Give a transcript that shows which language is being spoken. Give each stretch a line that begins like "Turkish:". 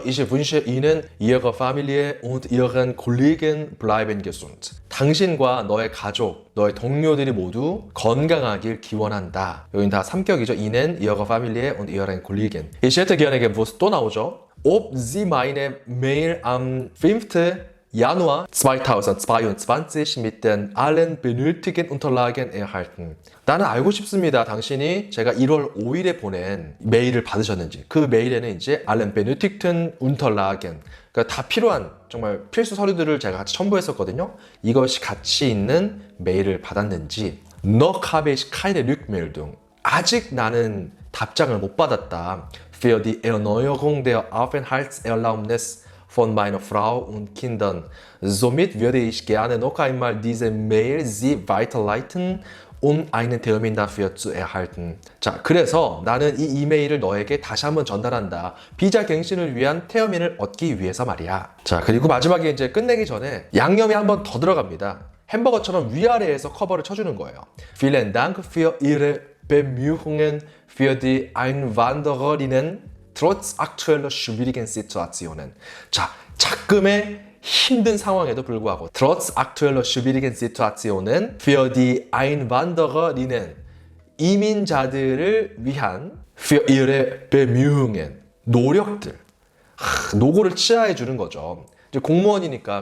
German: Ich wünsche Ihnen, Ihrer Familie und Ihren Kollegen bleiben gesund.
Korean: 당신과 너의 가족, 너의 동료들이 모두 건강하길 기원한다. 여긴 다 3격이죠.
German: Ihnen, Ihrer Familie und Ihren Kollegen. Ich hätte gerne gewusst,
Korean: 또 나오죠.
German: Ob Sie meine Mail am 5. Januar 2022 mit den allen benötigten Unterlagen erhalten.
Korean: 나는 알고 싶습니다. 당신이 제가 1월 5일에 보낸 메일을 받으셨는지. 그 메일에는 이제
German: allen benötigten Unterlagen,
Korean: 그러니까 다 필요한 정말 필수 서류들을 제가 같이 첨부했었거든요. 이것이 같이 있는 메일을 받았는지.
German: Noch habe ich keine Rückmeldung.
Korean: 아직 나는 답장을 못 받았다.
German: Für die Erneuerung der Aufenthaltserlaubnis von meiner Frau und Kindern. Somit würde ich gerne noch einmal diese Mail Sie weiterleiten, um einen Termin dafür zu erhalten.
Korean: 자, 그래서 나는 이 이메일을 너에게 다시 한번 전달한다. 비자 갱신을 위한 태어민을 얻기 위해서 말이야. 자, 그리고 마지막에 이제 끝내기 전에 양념이 한 번 더 들어갑니다. 햄버거처럼 위아래에서 커버를 쳐주는 거예요.
German: Vielen Dank für Ihre Bemühungen für die Einwandererinnen trotz aktueller schwierigen Situationen.
Korean: 자, 작금의 힘든 상황에도 불구하고
German: trotz aktueller schwierigen Situationen für die Einwandererinnen,
Korean: 이민자들을 위한
German: für ihre Bemühungen,
Korean: 노력들, 노고를 치하해 주는 거죠. 이제 공무원이니까.